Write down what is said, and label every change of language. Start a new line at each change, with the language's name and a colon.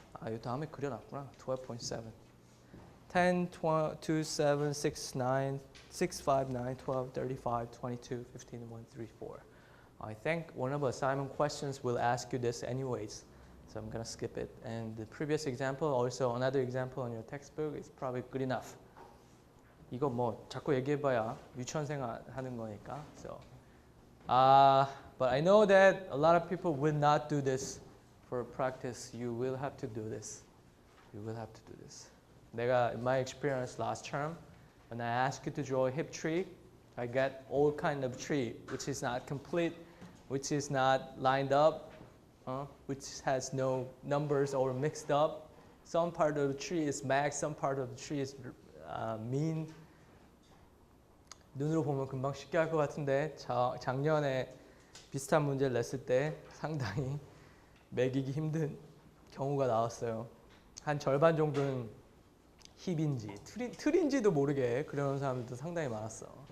Korean: 이 다음에 그려놨구나. 12.7. 10, 2, 7, 6, 9, 6, 5, 9, 12, 35, 22, 15, 1, 3, 4.
English: I think one of the assignment questions will ask you this anyways. So I'm going to skip it. And the previous example, also another example on your textbook is probably good enough.
Korean: 이거 뭐 자꾸 얘기해봐야 유치원생 하는 거니까.
English: So, but I know that a lot of people will not do this for practice. You will have to do this. You will have to do this.
Korean: 내가
English: in my experience last term, when I ask you to draw a hip tree, I get all kind of tree, which is not complete, which is not lined up, which has no numbers or mixed up. Some part of the tree is max, some part of the tree is mean.
Korean: 눈으로 보면 금방 쉽게 할 것 같은데 작년에 비슷한 문제를 냈을 때 상당히 매기기 힘든 경우가 나왔어요. 한 절반 정도는 힙인지 틀인지도 모르게 그려놓은 사람들도 상당히 많았어.